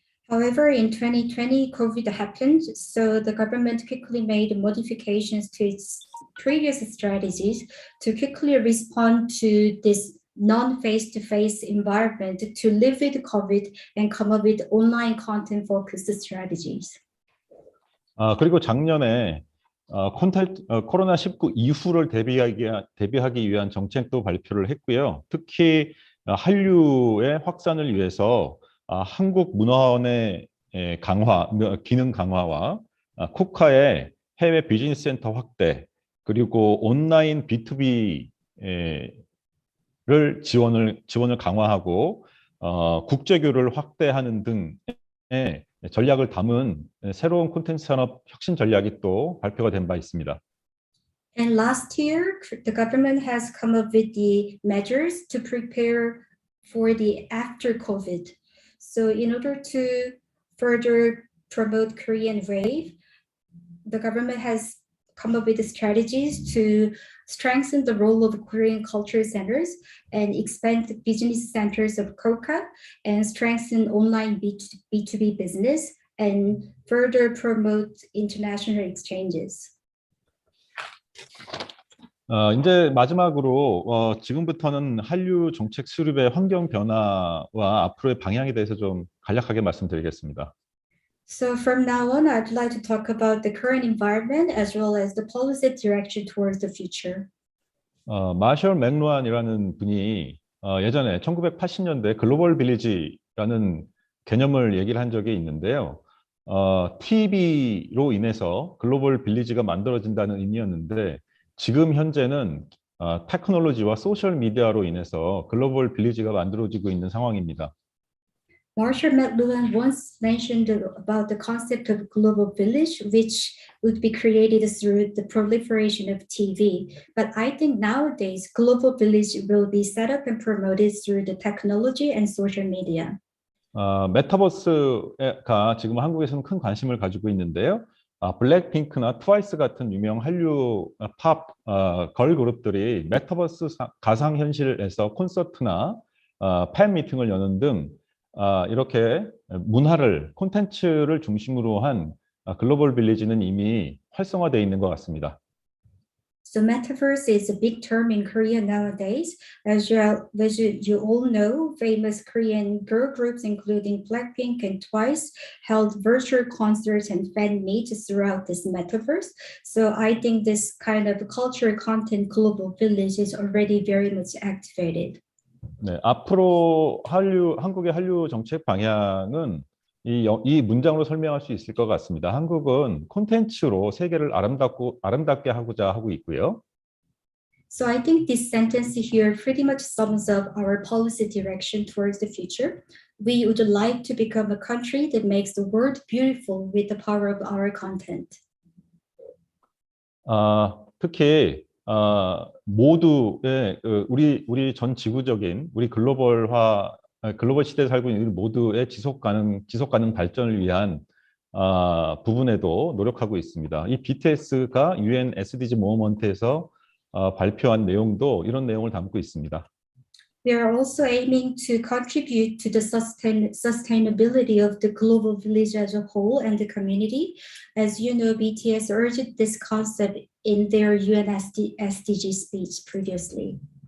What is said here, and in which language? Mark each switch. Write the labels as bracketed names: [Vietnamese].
[English] However, in 2020, COVID happened, so the government quickly made modifications to its previous strategies to quickly respond to this non-face-to-face environment to live with COVID and come up with online content-focused strategies. [Korean] 그리고 작년에 코로나19 이후를 대비하기 위한 정책도 발표를 했고요. 특히 한류의 확산을 위해서 한국 문화원의 기능 강화와 쿠카의 해외 비즈니스 센터 확대, 그리고 온라인 B2B 를 지원을 강화하고 국제교류를 확대하는 등의 전략을 담은 새로운 콘텐츠 산업 혁신 전략이 또 발표가 된 바 있습니다. [English] And last year, the government has come up with the measures to prepare for the after COVID. So in order to further promote Korean wave, the government has come up with the strategies to strengthen the role of Korean culture centers and expand the business centers of KOCA and strengthen online B2B business and further promote international exchanges. [Korean] 이제 마지막으로 지금부터는 한류 정책 수립의 환경 변화와 앞으로의 방향에 대해서 좀 간략하게 말씀드리겠습니다. [English] So from now on, I'd like to talk about the current environment as well as the policy direction towards the future. [Korean] 마셜 맥루한이라는 분이 예전에 1980년대 글로벌 빌리지라는 개념을 얘기를 한 적이 있는데요. TV로 인해서 글로벌 빌리지가 만들어진다는 의미였는데 지금 현재는 테크놀로지와 소셜 미디어로 인해서 글로벌 빌리지가 만들어지고 있는 상황입니다. [English] Marshall McLuhan once mentioned about the concept of global village, which would be created through the proliferation of TV. But I think nowadays, global village will be set up and promoted through the technology and social media. [Korean] 메타버스가 지금 한국에서는 큰 관심을 가지고 있는데요. 블랙핑크나 트와이스 같은 유명 한류 팝 걸 그룹들이 메타버스 가상현실에서 콘서트나 팬 미팅을 여는 등 이렇게 콘텐츠를 중심으로 한 글로벌 빌리지는 이미 활성화되어 있는 것 같습니다. [English] So Metaverse is a big term in Korea nowadays. As you all know, famous Korean girl groups including Blackpink and Twice held virtual concerts and fan meets throughout this Metaverse. So I think this kind of cultural content global village is already very much activated. [Korean] 네, 앞으로 한국의 한류 정책 방향은 이 문장으로 설명할 수 있을 것 같습니다. 한국은 콘텐츠로 세계를 아름답게 하고자 하고 있고요. [English] So I think this sentence here pretty much sums up our policy direction towards the future. We would like to become a country that makes the world beautiful with the power of our content. [Korean] 특히 모두의 우리 전 지구적인 우리 글로벌 시대에 살고 있는 우리 모두의 지속 가능 발전을 위한 부분에도 노력하고 있습니다. 이 BTS가 UN SDG 모먼트에서 발표한 내용도 이런 내용을 담고 있습니다. [English] We are also aiming to contribute to the sustainability of the global village as a whole and the community. As you know, BTS urged this concept in their UN SDG speech previously.